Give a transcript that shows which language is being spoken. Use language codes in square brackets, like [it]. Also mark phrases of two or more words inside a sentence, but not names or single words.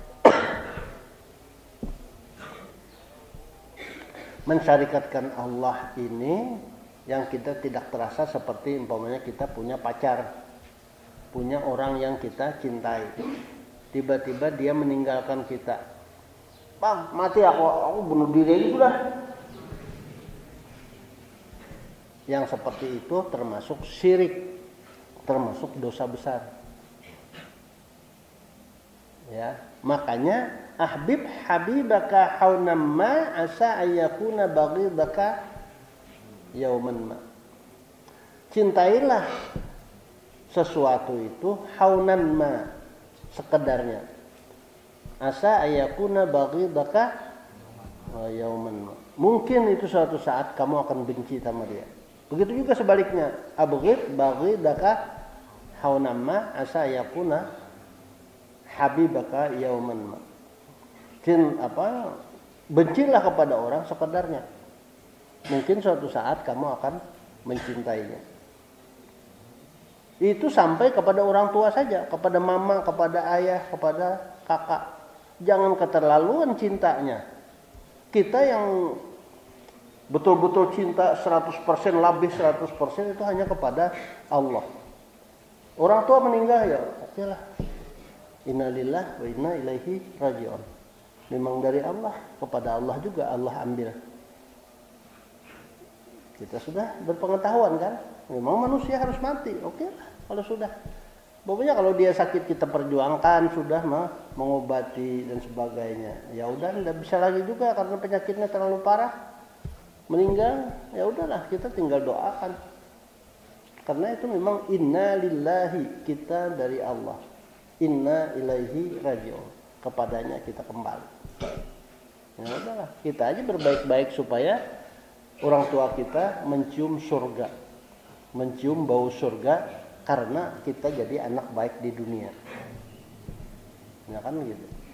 [id] Mensyarikatkan Allah ini yang kita tidak terasa, seperti umpamanya kita punya pacar, punya orang yang kita cintai, tiba-tiba dia meninggalkan kita. Bang, mati aku bunuh diri aja udah. Yang seperti itu termasuk syirik, termasuk dosa besar. Ya, makanya [ar] أحبب حبيبك هونا ما عسى أن يكون بغيضك يوما ما. [id] Cintailah sesuatu itu [ar] هونا ما, [id] sekedarnya. [ar] عسى أن يكون بغيضك يوما ما. [id] Mungkin itu suatu saat kamu akan benci sama dia. Begitu juga sebaliknya, [ar] أبغض بغيضك هونا ما عسى أن يكون حبيبك يوما ما. [id] Bencilah kepada orang sekedarnya. Mungkin suatu saat kamu akan mencintainya. Itu sampai kepada orang tua saja, kepada mama, kepada ayah, kepada kakak. Jangan keterlaluan cintanya. Kita yang betul-betul cinta 100%, lebih 100% itu hanya kepada Allah. Orang tua meninggal ya oke lah. [ar] إنا لله وإنا إليه راجعون. [id] Memang dari Allah, kepada Allah juga Allah ambil. Kita sudah berpengetahuan kan, memang manusia harus mati, oke lah kalau sudah. Pokoknya kalau dia sakit kita perjuangkan, sudah mengobati dan sebagainya. Ya udah, tidak bisa lagi juga karena penyakitnya terlalu parah, meninggal. Ya udahlah, kita tinggal doakan. Karena itu memang [ar] إنا لله, [id] kita dari Allah, [ar] إنا إليه راجعون, [id] kepadanya kita kembali. Ya udahlah, kita aja berbaik-baik supaya orang tua kita mencium surga, mencium bau surga, karena kita jadi anak baik di dunia. Ya kan gitu.